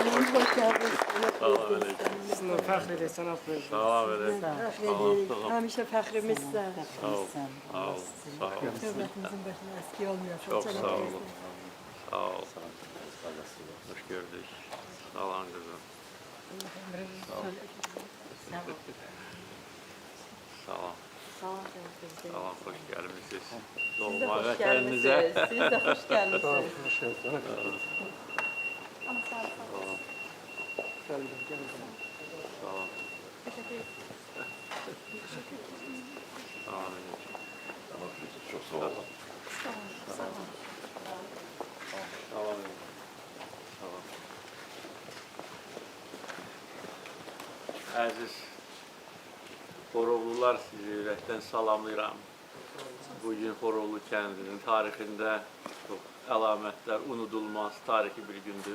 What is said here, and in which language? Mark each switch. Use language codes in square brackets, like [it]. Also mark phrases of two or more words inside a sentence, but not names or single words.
[tr] Hoş geldiniz. [az] Salam aleyküm. Sizinle fəxr edir, cənab prezident. Salam aleyküm. Fəxr edirik. Həmişə fəxrimiz sən. Sağ ol. Sağ ol. Sağ ol. Dövlətimizin başına əski olmuyor. [tr] Çok sağ olun. Sağ ol. Hoş gördük. Sağ olun kızım. Sağ olun. Sağ olun. Hoş gelmişsiniz. [az] Doğma vətənimizə. [tr] Siz de hoş gelmişsiniz. Ama sağ olun. Sağ olun. Sağ olun. Çok sağ olun. Sağ olun. Sağ olun. [az] Əziz Xorovlular, sizi ürəkdən salamlayıram. Bugün Xorovlu kəndinin tarixində çox əlamətlər, unudulmaz tarixi bir gündür.